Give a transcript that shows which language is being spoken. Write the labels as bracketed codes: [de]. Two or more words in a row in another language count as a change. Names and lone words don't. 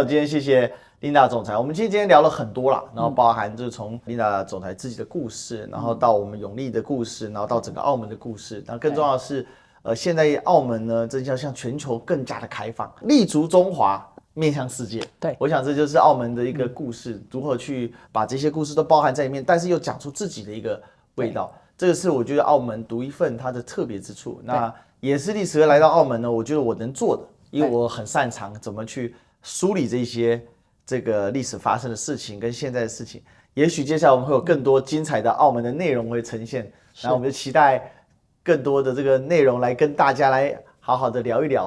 [zh] 今天謝謝Linda總裁，我們今天聊了很多啦，然後包含就是從Linda總裁自己的故事，然後到我們永利的故事，然後到整個澳門的故事，然後更重要的是，現在澳門呢，這要向全球更加的開放，立足中華，面向世界。对，我想這就是澳門的一個故事，如何去把這些故事都包含在裡面，但是又講出自己的一個味道。這個是我覺得澳門獨一份它的特別之處。那也是歷史哥來到澳門呢，我覺得我能做的，因為我很擅長怎麼去梳理這些這個歷史發生的事情跟現在的事情。也許接下來我們會有更多精彩的澳門的內容會呈現，然後我們就期待更多的這個內容來跟大家來好好的聊一聊。